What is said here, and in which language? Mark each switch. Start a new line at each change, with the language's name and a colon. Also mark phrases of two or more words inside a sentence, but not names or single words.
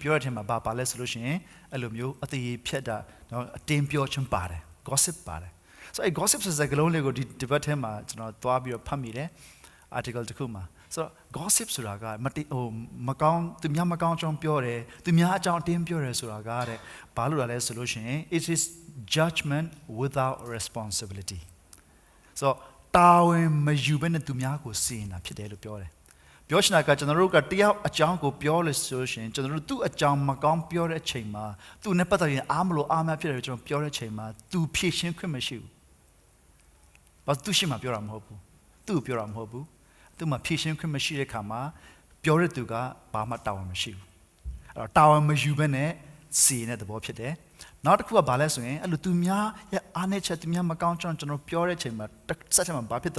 Burmese: ပြောတဲ့ထဲမှာဘာလဲဆိုလို့ရှိရင်အဲ့လိုမျိုးအသေးဖြတ်တာနော်အတင်းပြောခြင်းပါတယ် gossip ပါတယ်ဆိုအဲ့ gossip ဆိုတဲ့ကလုံးလေးကိုဒီဘက်ထဲမှာကျွန်တော်သွားပြီးတော့ဖတ်မိတယ် article တစ်ခုမှာဆိုတော့ gossip ဆိုတာကမကောင်းသူများမကောင်းကြောင်းပြောတယ်သူများအကြောင်းအတင်းပြောတယ်ဆိုတာကတဲ့ဘာလို့လဲဆိုလို့ရှိရင်
English: it is judgment without responsibility
Burmese: ဆိုတော့တာဝန်မယူဘဲနဲ့သူများကို စီရင်တာဖြစ်တယ်လို့ပြောတယ်ပြောချင်တာကကျွန်တော်တို့ကတယောက်အကြောင်းကိုပြောလို့ဆိုရှင်ကျွန်တော်တို့သူ့အကြောင်းမကောင်းပြောတဲ့အချိန်မှာသူနဲ့ပတ်သက်ရင်အားမလို့အားမဖြစ်တယ်ကျွန်တော်ပြောတဲ့အချိန်မှာသူဖြည့်ရှင်းခွင့်မရှိဘူးဘာသူရှိမှပြောတာမဟုတ်ဘူးသူ့ပြောတာမဟုတ်ဘူးသူမှဖြည့်ရှင်းခွင့်မရှိတဲ့ခါမှာပြောတဲ့သူကဘာမှတာဝန်မရှိဘူးအဲ့တော့တာဝန်မယူဘဲနဲ့စီရင်တဲ့သဘောဖြစ်တယ်နောက်တစ်ခုကဘာလဲဆိုရင်အဲ့လိုသူများရဲ့အားနည်းချက်သူများမကောင်းကြောင်းကျွန်တော်ပြောတဲ့အချိန်မှာစက်ချက်မှာဘာဖြစ်သွား